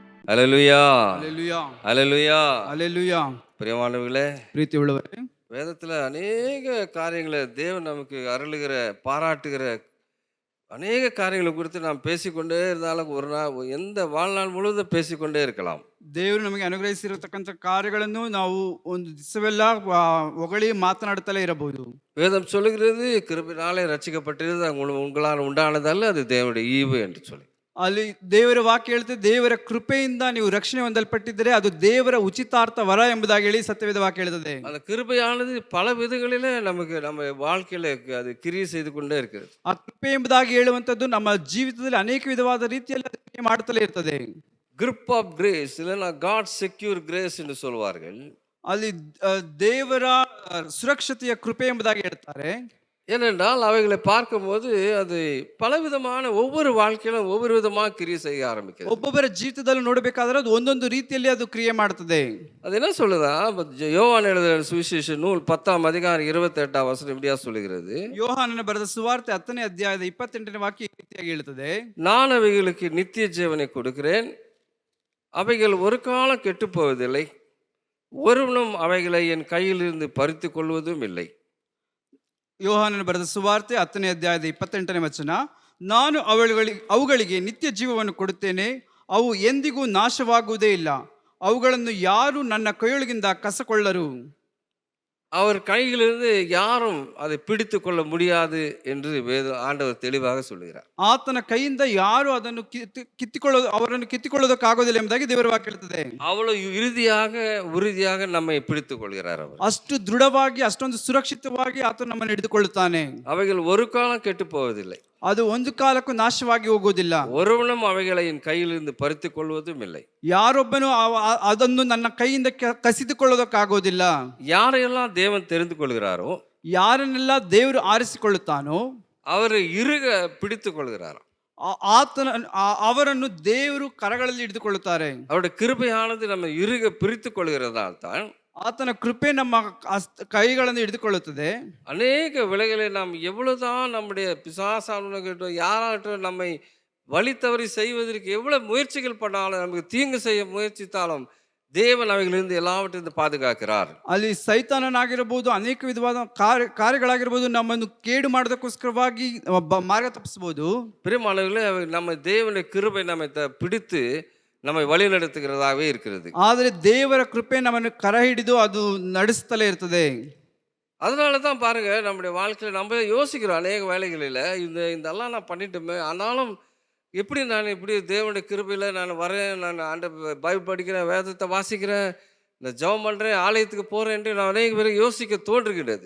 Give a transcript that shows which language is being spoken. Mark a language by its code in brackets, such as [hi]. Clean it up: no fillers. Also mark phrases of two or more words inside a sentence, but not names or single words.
[ta] அல்லேலூயா, அல்லேலூயா, அல்லேலூயா. அல்லேலூயா. பிரியமானவர்களே, [kn] ಪ್ರೀತಿ ಉಳ್ಳವರೇ, [ta] வேதத்துல அநேக காரியங்களை தேவன் நமக்கு அருளுகிற, பாராட்டுகிற அநேக காரியங்களை குறித்து நாம் பேசிக்கொண்டே இருந்தாலும் ஒரு நாள் எந்த வாழ்நாள் முழுவதும் பேசிக்கொண்டே இருக்கலாம். [kn] ದೇವರು ನಮಗೆ ಅನುಗ್ರಹಿಸಿರತಕ್ಕಂಥ ಕಾರ್ಯಗಳನ್ನು ನಾವು ಒಂದು ದಿವಸವೆಲ್ಲ ಹೊಗಳಿ ಮಾತನಾಡುತ್ತಲೇ ಇರಬಹುದು. [ta] வேதம் சொல்லுகிறது, கிருபையினாலே ரட்சிக்கப்பட்டிருது, உங்களால் உண்டானதல்ல, அது தேவனுடைய ஈவு என்று சொல்லி. [kn] ಅಲ್ಲಿ ದೇವರ ವಾಕ್ಯ ಹೇಳುತ್ತೆ, ದೇವರ ಕೃಪೆಯಿಂದ ನೀವು ರಕ್ಷಣೆ ಹೊಂದಲ್ಪಟ್ಟಿದ್ದರೆ ಅದು ದೇವರ ಉಚಿತಾರ್ಥ ವರ ಎಂಬುದಾಗಿ ಹೇಳಿ ಸತ್ಯವೇದ ವಾಕ್ಯ ಹೇಳುತ್ತದೆ. [ta] அந்த கிருபையானது பல விதங்களிலே நமக்கு நம்ம வாழ்க்கையில அது கிரியை செய்து கொண்டே இருக்குது. [kn] ಆ ಕೃಪೆ ಎಂಬುದಾಗಿ ಹೇಳುವಂಥದ್ದು ನಮ್ಮ ಜೀವಿತದಲ್ಲಿ ಅನೇಕ ವಿಧವಾದ ರೀತಿಯಲ್ಲಿ ಅದು ಕ್ರಿಯೆ ಮಾಡುತ್ತಲೇ ಇರ್ತದೆ. [en] grip of grace [ta] இல்லைன்னா [en] God secure grace [ta] என்று சொல்வார்கள். [kn] ಅಲ್ಲಿ ದೇವರ ಸುರಕ್ಷತೆಯ ಕೃಪೆ ಎಂಬುದಾಗಿ ಹೇಳ್ತಾರೆ. [ta] ஏனென்றால் அவைகளை பார்க்கும்போது அது பலவிதமான ஒவ்வொரு வாழ்க்கையிலும் ஒவ்வொரு விதமாக கிரியை செய்ய ஆரம்பிக்கிறது. [kn] ಒಬ್ಬೊಬ್ಬರ ಜೀವಿತದಲ್ಲಿ ನೋಡಬೇಕಾದ್ರೆ ಅದು ಒಂದೊಂದು ರೀತಿಯಲ್ಲಿ ಅದು ಕ್ರಿಯೆ ಮಾಡುತ್ತದೆ. [ta] அது என்ன சொல்லுதா, யோவான் எழுதின சுவிசேஷ நூல் 10ஆம் அதிகாரம் 28ஆம் வசனம் இப்படியா சொல்லுகிறது. [kn] ಯೋಹಾನನ ಬರೆದ ಸುವಾರ್ತೆ 10ನೇ ಅಧ್ಯಾಯದ 28ನೇ ವಾಕ್ಯ ಈ ರೀತಿಯಾಗಿ ಹೇಳುತ್ತದೆ. [ta] நான் அவைகளுக்கு நித்திய ஜீவனை கொடுக்கிறேன், அவைகள் ஒரு காலம் கெட்டு போவதில்லை, ஒருவனும் அவைகளை என் கையிலிருந்து பறித்து கொள்வதும் இல்லை. [kn] ಯೋಹಾನನ ಬರೆದ ಸುವಾರ್ತೆ 10ನೇ ಅಧ್ಯಾಯದ 28ನೇ ವಚನ, ನಾನು ಅವುಗಳಿಗೆ ನಿತ್ಯ ಜೀವವನ್ನು ಕೊಡುತ್ತೇನೆ, ಅವು ಎಂದಿಗೂ ನಾಶವಾಗುವುದೇ ಇಲ್ಲ, ಅವುಗಳನ್ನು ಯಾರು ನನ್ನ ಕೈಯೊಳಗಿಂದ ಕಸಕೊಳ್ಳರು. [ta] அவர் கையிலிருந்து யாரும் அதை பிடித்து கொள்ள முடியாது என்று ஆண்டவர் தெளிவாக சொல்லுகிறார். [kn] ಆತನ ಕೈಯಿಂದ ಯಾರು ಅದನ್ನು ಅವರನ್ನು ಕಿತ್ತಿಕೊಳ್ಳೋದಕ್ಕಾಗೋದಿಲ್ಲ ಎಂಬುದಾಗಿ ದೇವರ ವಾಕ್ಯ ಹೇಳುತ್ತದೆ. [ta] அவ்வளவு உறுதியாக நம்மை பிடித்துக் கொள்கிறார் அவர். [kn] ಅಷ್ಟು ದೃಢವಾಗಿ, ಅಷ್ಟೊಂದು ಸುರಕ್ಷಿತವಾಗಿ ಆತನು ನಮ್ಮನ್ನು ಹಿಡಿದುಕೊಳ್ಳುತ್ತಾನೆ. [ta] அவைகள் ஒரு காலம் கெட்டு போவதில்லை, [kn] ಅದು ಒಂದು ಕಾಲಕ್ಕೂ ನಾಶವಾಗಿ ಹೋಗುವುದಿಲ್ಲ, [ta] ஒருவனும் அவைகளை என் கையிலிருந்து பறித்துக் கொள்வதும் இல்லை. [kn] ಯಾರೊಬ್ಬನು ಅದನ್ನು ನನ್ನ ಕೈಯಿಂದ ಕಸಿದುಕೊಳ್ಳೋದಕ್ಕಾಗೋದಿಲ್ಲ. [ta] யாரையெல்லாம் தேவன் தெரிந்து கொள்கிறாரோ, [kn] ಯಾರನ್ನೆಲ್ಲ ದೇವರು ಆರಿಸಿಕೊಳ್ಳುತ್ತಾನೋ [ta] அவரு இறுக பிடித்துக் கொள்கிறார். [kn] ಅವರನ್ನು ದೇವರು ಕರಗಳಲ್ಲಿ ಹಿಡಿದುಕೊಳ್ಳುತ್ತಾರೆ. [ta] அவருடைய கிருபையானது நம்ம இறுக பிரித்துக் கொள்கிறதால் தான் [kn] ಆತನ ಕೃಪೆ ನಮ್ಮ ಕೈಗಳನ್ನು ಹಿಡಿದುಕೊಳ್ಳುತ್ತದೆ. [ta] அநேக விலைகளை நாம் எவ்வளவுதான் நம்முடைய பிசாசானவர்களோ யாராகட்டும் நம்மை வழி தவறி செய்வதற்கு எவ்வளவு முயற்சிகள் பண்ணாலும், நமக்கு தீங்கு செய்ய முயற்சித்தாலும் தேவன் அவைகளிலிருந்து எல்லாவற்றிலிருந்து பாதுகாக்கிறார். [kn] ಅಲ್ಲಿ ಸೈತಾನನಾಗಿರಬಹುದು, ಅನೇಕ ವಿಧವಾದ ಕಾರ್ಯಗಳಾಗಿರಬಹುದು, ನಮ್ಮನ್ನು ಕೇಡು ಮಾಡೋದಕ್ಕೋಸ್ಕರವಾಗಿ ಮಾರ್ಗ ತಪ್ಪಿಸಬಹುದು. [ta] பிரியமானவர்களே, நம்ம தேவனுடைய கிருபை நம்மை பிடித்து நம்மை வழி நடத்துகிறதாகவே இருக்கிறது. [kn] ಆದರೆ ದೇವರ ಕೃಪೆ ನಮ್ಮನ್ನು ಕರ ಹಿಡಿದು ಅದು ನಡೆಸುತ್ತಲೇ ಇರ್ತದೆ. [ta] அதனால தான் பாருங்க, நம்முடைய வாழ்க்கையில் நம்ம யோசிக்கிறோம் அநேக வேலைகளில் இதெல்லாம் நான் பண்ணிட்டோமே, ஆனாலும் எப்படி நான் இப்படி தேவனுடைய கிருபையில் நான் வரேன், நான் பைபிள் படிக்கிறேன், வேதத்தை வாசிக்கிறேன், இந்த ஜெபம் பண்ணுறேன், ஆலயத்துக்கு போகிறேன் என்று நான் அநேக பேரை யோசிக்க தோன்றுகிறது.